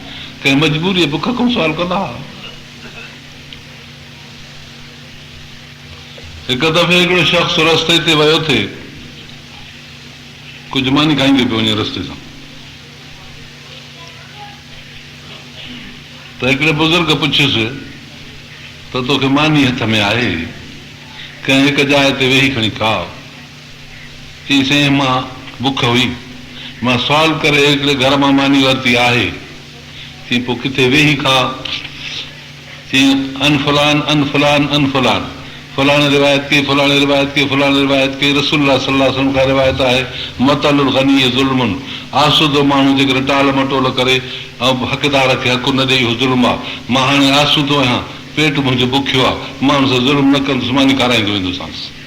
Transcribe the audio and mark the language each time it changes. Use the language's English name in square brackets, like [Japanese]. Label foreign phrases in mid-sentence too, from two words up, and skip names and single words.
[Sindhi] कंहिं मजबूरीअ बुख खां सुवाल कंदा हुआ। हिकु दफ़े हिकिड़ो शख़्स रस्ते ते वियो थे, कुझु मानी खाईंदे पियो वञे रस्ते सां, त हिकिड़े बुज़ुर्ग पुछियुसि त तोखे मानी हथ में आहे, कंहिं हिकु जाइ ते वेही खणी खा। चई साईं मां बुख हुई, मां सुवाल करे हिकिड़े घर मां मानी वरिती आहे। [Arabic] चई पोइ किथे वेही खा? चई عن فلان عن فلان عن فلان, [Sindhi] फलाणे रिवायत के, फलाणे रिवायत के, फलाणे रिवायत के। रसूलुल्लाह [Arabic] صلى الله عليه وسلم [Sindhi] खां रिवायत आहे, [Arabic] مطل الغني ظلم, [Sindhi] आसूदो माण्हू जेकर टाल मटोल करे ऐं हक़दार खे हक़ न ॾेई उहो ज़ुल्म आहे। मां हाणे आसूदो आहियां, पेट मुंहिंजो बुखियो आहे, माण्हू सां ज़ुल्म न कंदुसि, मानी खाराईंदो वेंदोसांसि।